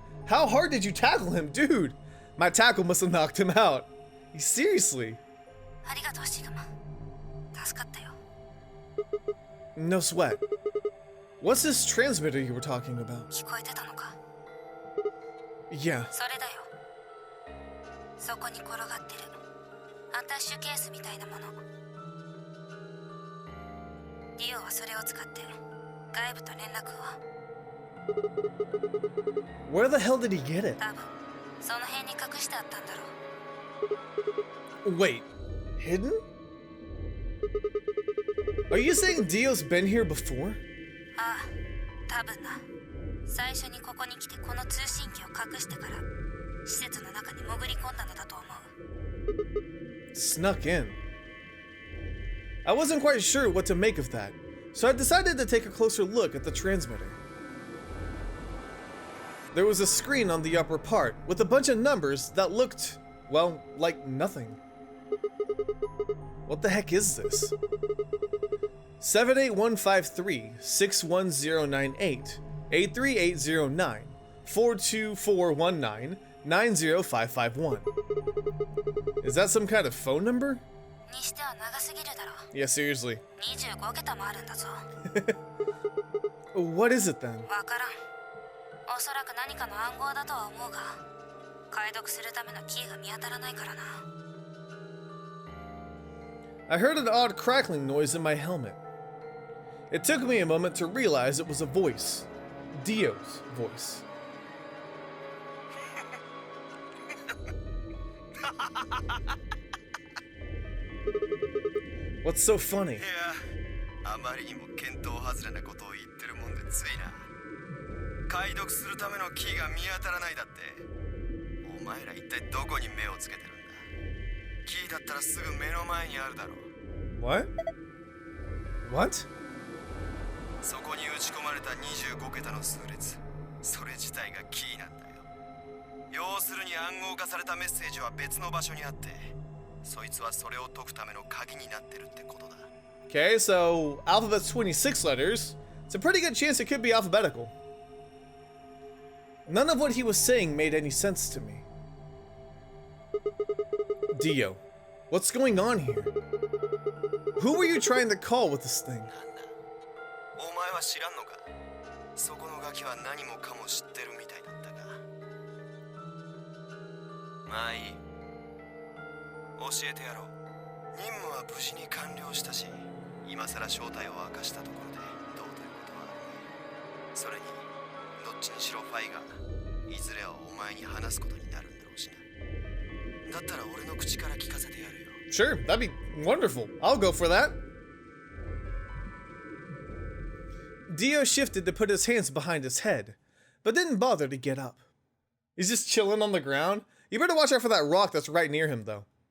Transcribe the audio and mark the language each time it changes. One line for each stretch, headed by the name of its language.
English: How hard did you tackle him, dude? My tackle must have knocked him out. Seriously.
Japanese: ありがとうシグマ。助かったよ。
English: No sweat. What's this transmitter you were talking about?
Japanese: 聞こえてたのか。
English: Yeah.
Japanese: それだよ。そこに転がってるアタッシュケースみたいなもの。ディオはそれを使って外部と連絡を。
English: Where the hell did he get it?
Japanese: 多分その辺に隠してあったんだろう。
English: Wait, hidden? Are you saying Dio's been here before?
Japanese: ああ、多分な。最初にここに来てこの通信機を隠してから施設の中に潜り込んだのだと思う。
English: Snuck in. I wasn't quite sure what to make of that, so I decided to take a closer look at the transmitter. There was a screen on the upper part with a bunch of numbers that looked, well, like nothing. What the heck is this? 78153 61098 83809 42419 90551. Is that some kind of phone number?
Japanese: にしては長すぎるだろ。
English: Yeah, seriously.
Japanese: 25桁もあるんだぞ。
English: What is it then?
Japanese: わからん。おそらく何かの暗号だとは思うが、解読するためのキーが見当たらないからな。
English: I heard an odd crackling noise in my helmet. It took me a moment to realize it was a voice. Dio's voice. What's so funny?
Japanese: いや、あまりにも見当外れなことを言ってるもんでついな。解読するためのキーが見当たらないだって。お前ら一体どこに目をつけてるんだ。キーだったらすぐ目の前にあるだろう。
English: What? What?
Japanese: そこに打ち込まれた25桁の数列、それ自体がキーなんだよ。要するに暗号化されたメッセージは別の場所にあって、そいつはそれを解くための鍵になってるってことだ。
English: Okay, so alphabet's 26 letters. It's a pretty good chance it could be alphabetical. None of what he was saying made any sense to me. Dio, what's going on here? Who were you trying to call with this thing?
Japanese: お前は知らんのか。そこのガキは何もかも知ってるみたいだったが。まあいい。教えてやろう。任務は無事に完了したし、今さら正体を明かしたところでどうということはあるね。それにどっちにしろファイがいずれはお前に話すことになるんだろうしな。だったら俺の口から聞かせてやるよ。
English: Sure, that'd be wonderful. I'll go for that. Dio shifted to put his hands behind his head, but didn't bother to get up. He's just chilling on the ground. You better watch out for that rock that's right near him, though.